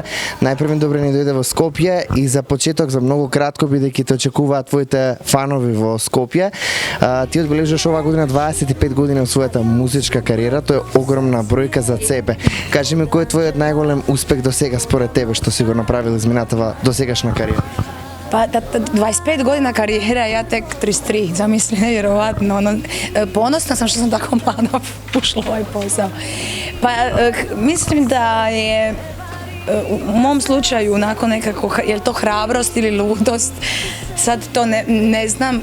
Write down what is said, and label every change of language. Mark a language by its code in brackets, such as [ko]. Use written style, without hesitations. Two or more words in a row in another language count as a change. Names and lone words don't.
[mk] Најпрвен добре ни дојде во Скопје и за почеток, за многу кратко, бидејќи те очекуваат твоите фанови во Скопје. Ти одбележуваш оваа година 25 години од својата музичка кариера, тоа е огромна бројка за тебе. Кажи ми кој е твојот најголем успех до сега според тебе што си го направил изминатава досегашна кариера? [hr] Pa 25 godina karijera, ja tek 33, zamisli, nevjerovatno. Ponosna sam što sam tako mlada ušla u ovaj posao. Pa mislim da je u mom slučaju onako nekako, je li to hrabrost ili ludost, sad to ne znam.